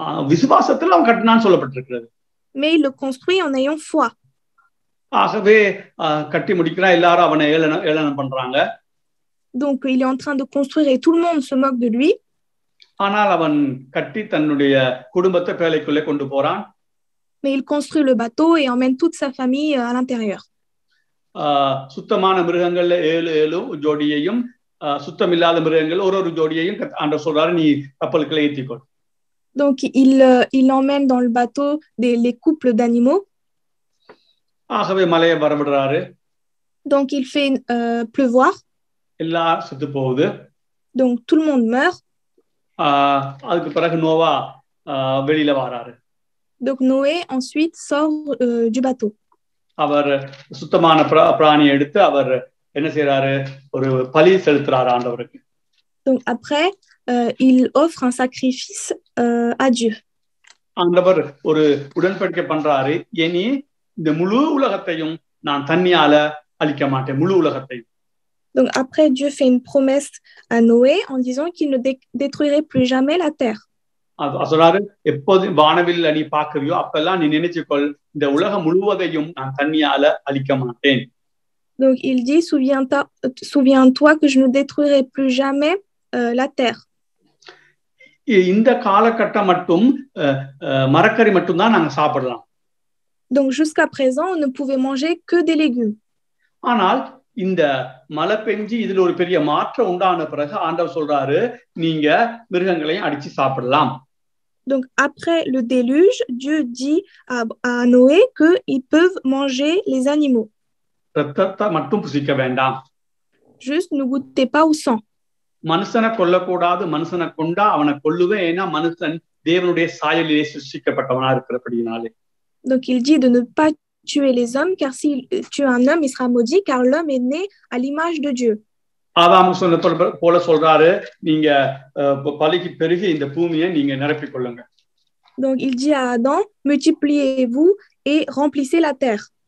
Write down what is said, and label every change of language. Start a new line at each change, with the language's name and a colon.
Tamil: விசுவாசத்துல அவன் கட்டினான்னு சொல்லப்பட்டிருக்கிறது.
French: Mais il le construit en ayant foi.
Tamil: ஆகவே கட்டி முடிக்கிறான், எல்லாரும் அவனை ஏளனம் பண்றாங்க.
French: Donc il est en train de construire et tout le monde se moque de lui.
Tamil: ஆனால் அவன் கட்டி தன்னுடைய குடும்பத்தை பேழைக்குள்ளே கொண்டு போறான்.
French: Mais il construit le bateau et emmène toute sa famille à l'intérieur.
Tamil: சுத்தமான மிருகங்கள்ல 7 ஜோடியையும் சுத்தமில்லாத மிருகங்கள் ஒரு ஜோடியையும் ஆண்டவர் சொல்றாரு, நீ கப்பலுக்குள்ள ஏத்திக்கொள்.
French: Donc il emmène dans le bateau les couples d'animaux.
Tamil: ஆகவே மழையை வரவிடுறாரு.
French: Donc il fait pleuvoir.
Tamil: எல்லாம் செத்து போகுது.
French: Donc tout le monde meurt.
Tamil: அதுக்கு பிறகு நோவா வெளியில வராரு.
French: Donc Noé ensuite sort du bateau.
Tamil: அவர் சுத்தமான பிராணியை எடுத்து அவர் என்ன செய்யறாரு, ஒரு பலி செலுத்துறாரு ஆண்டவருக்கு.
French: Donc après il offre un sacrifice à Dieu.
Tamil: ஆண்டவர் ஒரு உடன்படிக்கை பண்றாரு, இனி இந்த முழு உலகத்தையும் நான் தண்ணியால அழிக்க மாட்டேன், முழு உலகத்தையும்.
French: Donc après Dieu fait une promesse à Noé en disant qu'il ne détruirait plus jamais la terre.
Tamil: சொல்றாரு, எப்போது வானவில் நீ பாக்குறியோ அப்பெல்லாம் நீ நினைச்சுக்கொள், இந்த உலகம் முழுவதையும் நான் தண்ணியால அழிக்க மாட்டேன்.
French: Donc il dit, souviens-toi que je ne détruirai plus jamais la terre.
Tamil: இந்த காலகட்டம் மட்டும் மரக்கறி மட்டும் தான் நாங்க சாப்பிடலாம்.
French: Donc jusqu'à présent on ne pouvait manger que des légumes.
Tamil: ஆனால் இந்த மழை பெஞ்சு இதுல ஒரு பெரிய மாற்றம் உண்டான பிறகு ஆண்டவர் சொல்றாரு, நீங்க மிருகங்களையும் அடிச்சு சாப்பிடலாம்.
French: Donc après le déluge, Dieu dit à Noé qu'ils peuvent manger les animaux.
Tamil: ரத்தத்தை மட்டும் புசிக்க வேண்டாம்.
French: Juste ne goûtez pas au sang.
Tamil: மனுஷனை கொல்லக்கூடாது, மனுஷனை கொண்டா அவனை கொல்லுவேன், ஏன்னா மனுஷன் தேவனுடைய சாயலிலே சிருஷ்டிக்கப்பட்டவனா இருக்கிறபடியினாலே.
French: Donc il dit de ne pas tuer les hommes, car s'il tue un homme, il sera maudit, car l'homme est né à l'image de Dieu.
Tamil: ஆதாம் சொன்ன போல சொல்றாரு, நீங்க பலுகி பெருகி இந்த பூமியை நீங்க நிரப்பிக் கொள்ளுங்க.
French: Donc il dit à Adam, multipliez-vous et remplissez la terre.